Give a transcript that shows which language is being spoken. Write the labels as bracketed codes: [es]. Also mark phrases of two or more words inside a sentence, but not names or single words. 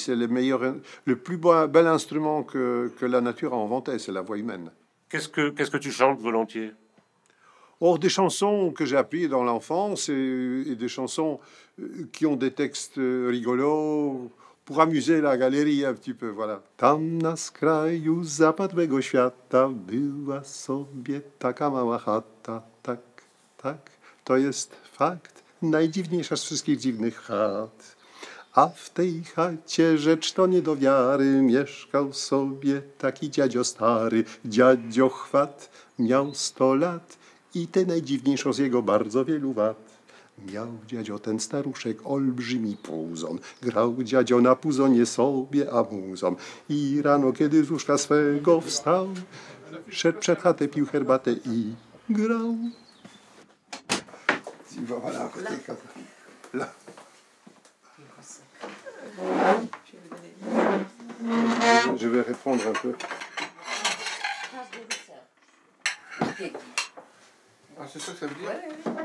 [fr] C'est le plus bel instrument que la nature a inventé, c'est la voix humaine. Qu'est-ce que tu chantes volontiers? Or, des chansons que j'ai apprises dans l'enfance et des chansons qui ont des textes rigolos pour amuser la galerie un petit peu, voilà. [pl] Tam na skraju zapadłego świata była sobie taka mała chata, tak, tak, to jest fakt, najdziwniejsza z wszystkich dziwnych chat. A w tej chacie, rzecz to nie do wiary, mieszkał sobie taki dziadzio stary. Dziadzio chwat miał 100 lat i tę najdziwniejszą z jego bardzo wielu wad. Miał dziadzio ten staruszek olbrzymi puzon, grał dziadzio na puzonie sobie amuzon. I rano, kiedy z łóżka swego wstał, szedł przed chatę, pił herbatę i grał. [fr] Je vais répondre un peu. Ah, c'est ça que ça veut dire?